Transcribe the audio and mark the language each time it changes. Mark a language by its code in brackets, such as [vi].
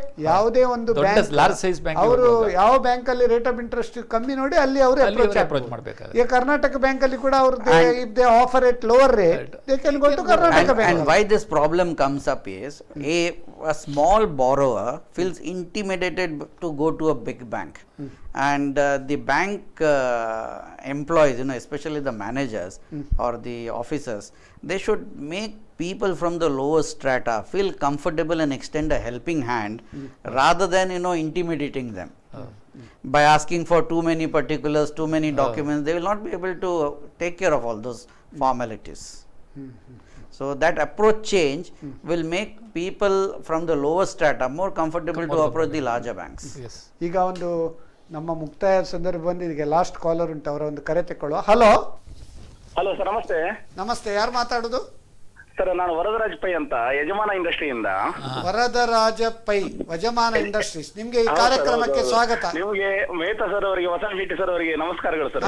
[kn] ಯಾವುದೇ ಒಂದು ಬ್ಯಾಂಕ್ ಅವರು ಯಾವ ಬ್ಯಾಂಕ್ ಅಲ್ಲಿ ರೇಟ್ ಆಫ್ ಇಂಟ್ರೆಸ್ಟ್ ಕಮ್ಮಿ ನೋಡಿ ಅಲ್ಲಿ ಅವರು ಅಪ್ರೋಚ್ ಮಾಡಬೇಕು. ಈಗ ಕರ್ನಾಟಕ ಬ್ಯಾಂಕ್ ಅಲ್ಲಿ ಕೂಡ ಅವರು [en] if they offer at lower rate, they can go to Karnataka bank. And why this problem comes up is, a small borrower feels intimidated to go to a big bank, and the bank employees, you know, especially the managers or the officers, they should make people from the lower strata feel comfortable and extend a helping hand, rather than, you know, intimidating them by asking for too many particulars, too many documents. They will not be able to take care of all those formalities. So that approach change will make people from the lower strata more comfortable to approach the larger banks. [kn] ಈಗ ಒಂದು ನಮ್ಮ ಮುಕ್ತಾಯ ಸಂದರ್ಭ ಬಂದಿದೆ. Last collar ಉಂಟು, ಅವರ ಒಂದು ಕರೆ ತಗೊಳ್ಳುವ. ಹಲೋ ಸರ್, ನಮಸ್ತೆ. ನಮಸ್ತೆ, ಯಾರು ಮಾತಾಡೋದು? ಸರ್, ನಾನು ವರದರಾಜ್ ಪೈ ಅಂತ, ಯಜಮಾನ ಇಂಡಸ್ಟ್ರಿಯಿಂದ. ವರದರಾಜ ಪೈ, ಯಜಮಾನ ಇಂಡಸ್ಟ್ರೀಸ್. ನಿಮ್ಗೆ ಈ ಕಾರ್ಯಕ್ರಮಕ್ಕೆ ಸ್ವಾಗತ. ನಿಮಗೆ ಮೇಹ್ತಾ ಸರ್ ಅವರಿಗೆ, ವಸಂತ್ ಶೆಟ್ಟಿ ಸರ್ ಅವರಿಗೆ ನಮಸ್ಕಾರಗಳು ಸರ್.